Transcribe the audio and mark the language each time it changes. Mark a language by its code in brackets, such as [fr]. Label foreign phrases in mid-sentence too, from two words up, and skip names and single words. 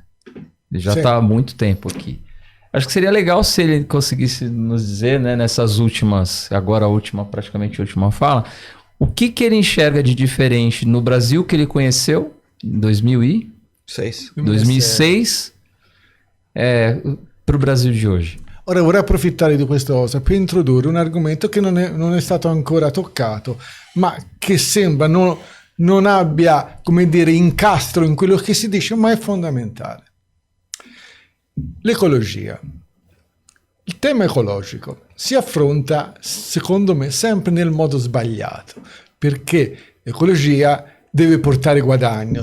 [pt] Ele já está há muito tempo aqui. Acho que seria legal se ele conseguisse nos dizer, né, nessas últimas, agora praticamente a última fala, o que ele enxerga de diferente no Brasil que ele conheceu em 2006 para o Brasil [it] di oggi. Ora vorrei approfittare di questa cosa per introdurre un argomento che non è stato ancora toccato, ma che sembra non abbia, come dire, incastro in quello che si dice, ma è fondamentale. L'ecologia. Il tema ecologico si affronta, secondo me, sempre nel modo sbagliato, perché l'ecologia deve portare guadagno.